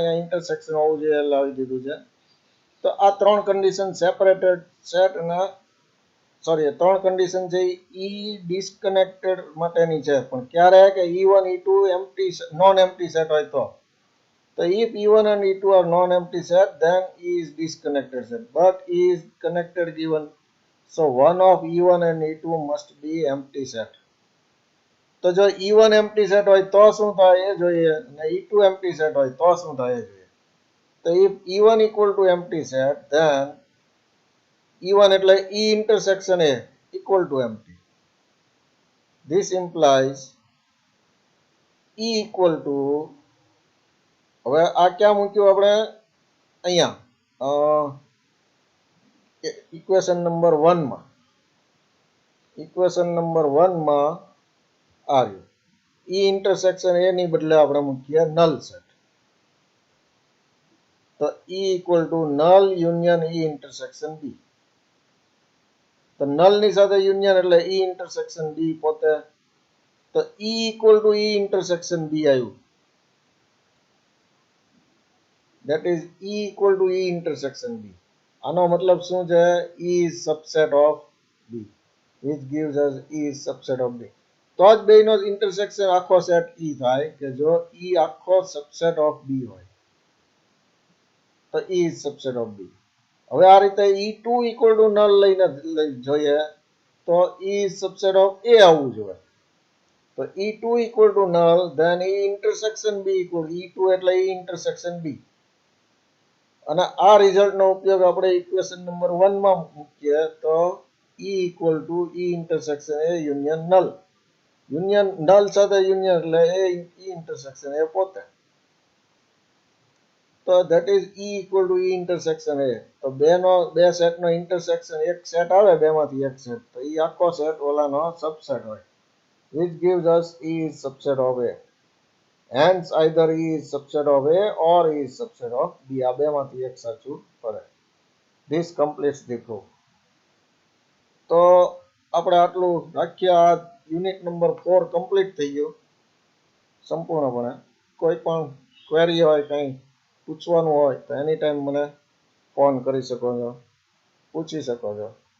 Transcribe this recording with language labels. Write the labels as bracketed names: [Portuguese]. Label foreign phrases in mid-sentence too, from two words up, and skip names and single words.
[Gujarati] અહીંયા ઇન્ટરસેક્શન હોવું જોઈએ લાવી દીધું છે. તો આ ત્રણ કન્ડિશન [English] separated set [Gujarati] અને ત્રણ કન્ડિશન છે ઈ ડિસ્કનેક્ટેડ માટેની છે. પણ ક્યારે? કે E1 E2 [English] empty non empty set [Gujarati] હોય તો. [English] So if E1 and E2 are non-empty set, then E is disconnected set. But E is connected given. So one of E1 and E2 must be empty set. [Gujarati] તો જો E1 [English] empty set [Gujarati] હોય તો શું થાય એ જોઈએ, અને E2 [English] empty set [Gujarati] હોય તો શું થાય એ જોઈએ. [English] તો if E1 equal to empty set, then E1 એટલે E intersection A equal to empty. This implies E equal to, [Gujarati] હવે આ ક્યાં મૂક્યું આપણે? અહીંયા [English] equation number 1 [Gujarati] માં. [English] equation number 1 [Gujarati] માં આ રહ્યું. [English] E intersection A [Gujarati] ની બદલે આપણે મૂકીએ [English] null set. [Gujarati] તો [English] E equal to null union E intersection B. [Gujarati] તો નલ ની સાથે યુનિયન એટલે [English] E intersection B [Gujarati] પોતે. તો [English] E equal to E intersection B [Gujarati] આવ્યું. [English] That is E equal to E intersection B. [Gujarati] આનો મતલબ શું છે? [English] E is subset of B, which gives us E is subset of B. [Gujarati] તો જ બેનો ઇન્ટરસેક્શન આખો સેટ E થાય કે જો E આખો [English] subset of B [Gujarati] હોય તો [English] E is subset of B. [Gujarati] હવે આ રીતે [English] E2 equal to null [Gujarati] લઈને જોઈએ તો [English] E is subset of A [Gujarati] આવવું જોઈએ. [English] તો E2 equal to null, then E intersection B equal E2 એટલે E intersection B. [Gujarati] અને આ રિઝલ્ટનો ઉપયોગ આપણે [English] equation number 1 [Gujarati] માં મૂકીએ તો [English] E equal to E intersection A union null. union null [Gujarati] સાથે યુનિયન એટલે એ [English] E intersection A [Gujarati] પોતે. [English] તો that is E equal to E intersection A. [Gujarati] તો બે સેટનો ઇન્ટરસેક્શન એક સેટ આવે બેમાંથી એક સેટ તો એ આખો સેટ ઓલાનો સબસેટ હોય. [English] which gives us E is subset of A. Hence either E is subset of A or E is subset of B. [Gujarati] આ બેમાંથી એક સાચું પડે. [English] This completes the proof. [Gujarati] તો આપણે આટલું રાખીએ. આ [English] unit number 4 [Gujarati] કમ્પ્લીટ થઈ ગયું સંપૂર્ણપણે. કોઈ પણ ક્વેરી હોય, કંઈ પૂછવાનું હોય તો એની ટાઈમ મને ફોન કરી શકો છો, પૂછી શકો છો.